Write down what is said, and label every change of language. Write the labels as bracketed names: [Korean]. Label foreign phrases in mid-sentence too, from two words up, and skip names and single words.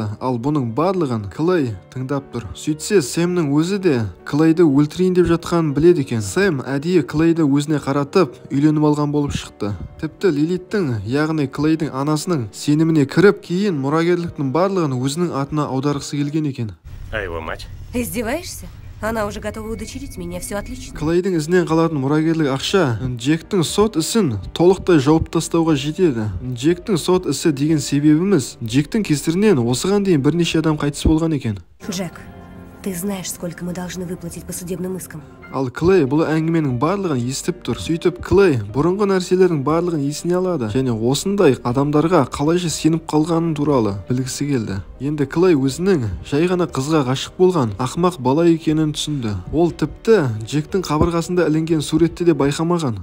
[Kazakh] Ал бұның барлығын Клей тыңдап тұр. Сөйтсе Сэмнің өзі де Клейді өлтірейін деп жатқан біледі екен. Сэм әдейі Клейді өзіне қаратып үйленіп алған болып шықты. Тіпті Лилиттің, яғни Клейдің анасының сеніміне кіріп, кейін мұрагерліктің барлығын өзінің атына аударғысы келген екен. [Russian] А его мать? Издеваешься? Она уже готова удочерить меня, все отлично. [Kazakh] Клейдің ізінен қалатын мұрагерлік ақша Джектің сот ісін толықтай жауып тастауға жетеді. Джектің сот ісі деген себебіміз Джектің кесірінен осыған дейін бірнеше адам қайтыс болған екен. [Russian] Джек, ты знаешь, сколько мы должны выплатить по судебным искам? [Kazakh] Ал Клей бұл әңгіменің барлығын естіп тұр. Сөйтіп Клей бұрынғы нәрселердің барлығын есіне алады және осындай адамдарға қалайша сеніп қалғанын туралы білгісі келді. Енді Клей өзінің жай ғана қызға ғашық болған ақымақ бала екенін түсінді. Ол тіпті Джектің қабырғасында ілінген суретті де байқамаған.